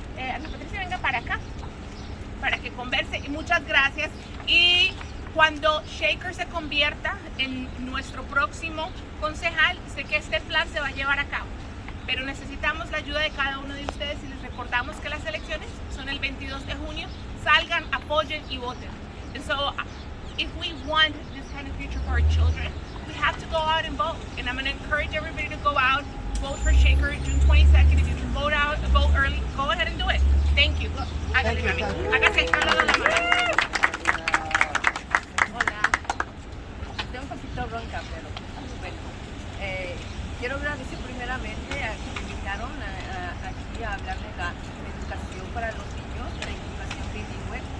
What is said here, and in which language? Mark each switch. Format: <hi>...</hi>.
<es>Ana Patricia, venga para acá para que converse y muchas gracias. Y cuando Shekar se convierta en nuestro próximo concejal, sé que este plan se va a llevar a cabo, pero necesitamos la ayuda de cada uno de ustedes y les recordamos que las elecciones son el 22 de junio. Salgan, apoyen y voten.</es> <en>And so if we want this kind of future for our children, we have to go out and vote. And I'm going to encourage everybody to go out, vote for Shekar June 22nd. If you can vote out, vote early, go ahead and do it. Thank you.</en> <es>Hágase, mami. Hágase, Carlos de la mano. Hola, estoy un poquito ronca, pero bueno. Quiero agradecer primeramente a que me invitaron aquí a hablar de la educación para los niños, de la educación bilingüe.</es>